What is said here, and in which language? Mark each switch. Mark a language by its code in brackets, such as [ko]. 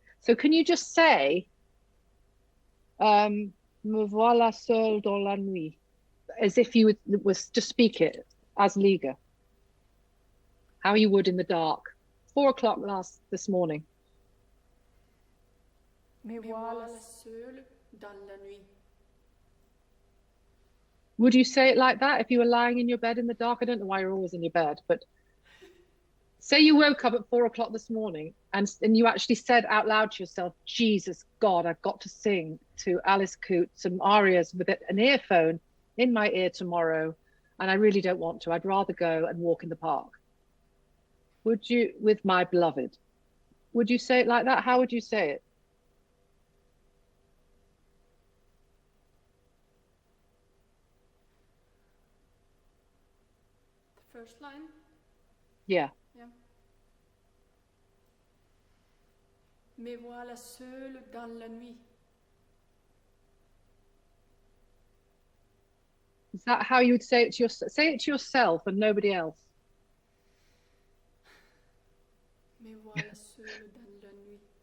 [en] So can you just say, [fr] me voilà seule dans la nuit, [en] as if you was to speak it as Liga, how you would in the dark, 4 o'clock this morning. [fr] Me voilà seule dans la nuit. [en] Would you say it like that if you were lying in your bed in the dark? I don't know why you're always in your bed, but say you woke up at 4 o'clock this morning and you actually said out loud to yourself, Jesus God, I've got to sing to Alice Coote some arias with an earphone in my ear tomorrow, and I really don't want to. I'd rather go and walk in the park. Would you, with my beloved? Would you say it like that? How would you say it? The first line? Yeah. Yeah. [fr] Me voilà seule dans la nuit. [en] Is that how you would say it to yourself? Say it to yourself and nobody else. [fr] Me voilà seule dans la nuit.